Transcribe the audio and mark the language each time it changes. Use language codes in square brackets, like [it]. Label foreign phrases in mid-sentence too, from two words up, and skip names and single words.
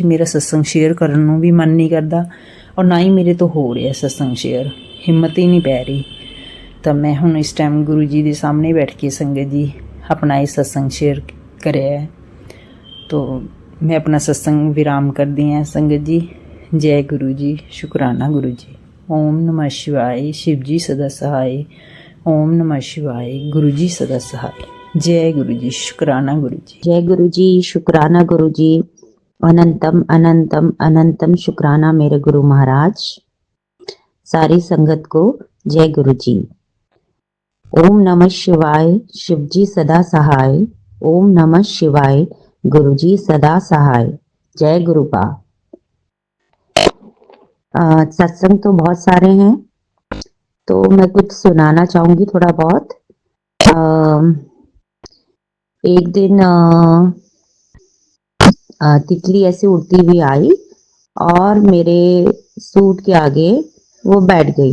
[pa] ਮੇਰਾ ਸਤਸੰਗ ਸ਼ੇਅਰ ਕਰਨ ਨੂੰ ਵੀ ਮਨ ਨਹੀਂ ਕਰਦਾ, ਔਰ ਨਾ ਹੀ ਮੇਰੇ ਤੋਂ ਹੋ ਰਿਹਾ ਸਤਸੰਗ ਸ਼ੇਅਰ, ਹਿੰਮਤ ਹੀ ਨਹੀਂ ਪੈ ਰਹੀ। ਤਾਂ ਮੈਂ ਹੁਣ ਇਸ ਟਾਈਮ ਗੁਰੂ ਜੀ ਦੇ ਸਾਹਮਣੇ ਬੈਠ ਕੇ ਸੰਗਤ ਜੀ ਆਪਣਾ ਇਹ ਸਤਸੰਗ ਸ਼ੇਅਰ ਕਰਿਆ ਹੈ। ਤੋ ਮੈਂ ਆਪਣਾ ਸਤਸੰਗ ਵਿਰਾਮ ਕਰਦੀ ਹਾਂ ਸੰਗਤ ਜੀ। ਜੈ ਗੁਰੂ ਜੀ, ਸ਼ੁਕਰਾਨਾ ਗੁਰੂ ਜੀ। [hi] ओम नमः शिवाय, शिव जी सदा सहाय। ओम नमः शिवाय, गुरु जी सदा सहाय। जय गुरु जी, शुक्राना गुरु जी। जय गुरु जी, शुक्राना गुरु जी। अनंतम अनंतम अनंतम शुक्राना मेरे गुरु महाराज। सारी संगत को जय गुरु जी। ओम नमः शिवाय, शिव जी सदा सहाय। ओम नमः शिवाय, गुरु जी सदा सहाय। जय गुरु बा। सत्संग तो बहुत सारे हैं, तो मैं कुछ सुनाना चाहूंगी थोड़ा बहुत। एक दिन तितली ऐसे उड़ती हुई आई और मेरे सूट के आगे वो बैठ गई।